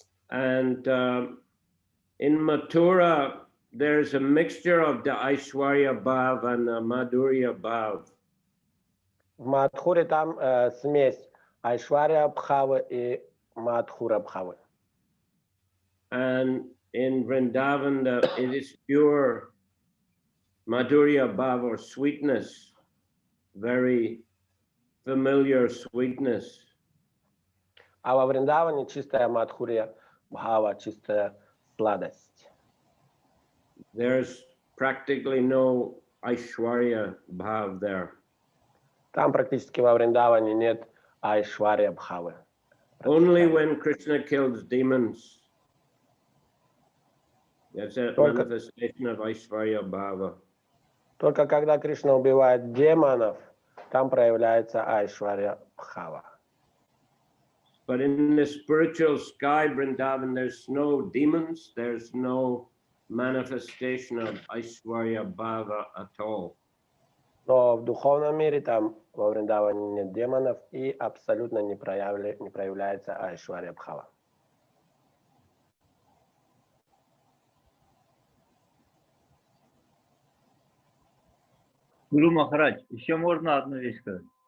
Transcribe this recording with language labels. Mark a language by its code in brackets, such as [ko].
[en] And in Mathura, there's a mixture of the Aishwarya Bhav and the Madhurya Bhav. [ru] В Мадхуре там смесь Айшварья Бхавы и Мадхура Бхавы. [en] And in Vrindavan, it is pure Madhurya Bhav, or sweetness, very familiar sweetness. [ru] А во Вриндаване чистая Мадхурья Бхава, чистая сладость. [en] There's practically no Aishwarya Bhav there. [ru] Там практически во Вриндаване нет Айшварья Бхавы. [en] Only when Krishna kills demons, that's a manifestation of Aishwarya Bhava. [ru] Только когда Кришна убивает демонов, там проявляется Айшварья Бхава. [en] But in the spiritual sky, Vrindavan, there's no demons, there's no manifestation of Aishwarya Bhava at all. [ru] Но в духовном мире там во Вриндаване нет демонов и абсолютно не проявляется Айшварья Бхава. Гуру Махарадж, еще можно одну вещь сказать?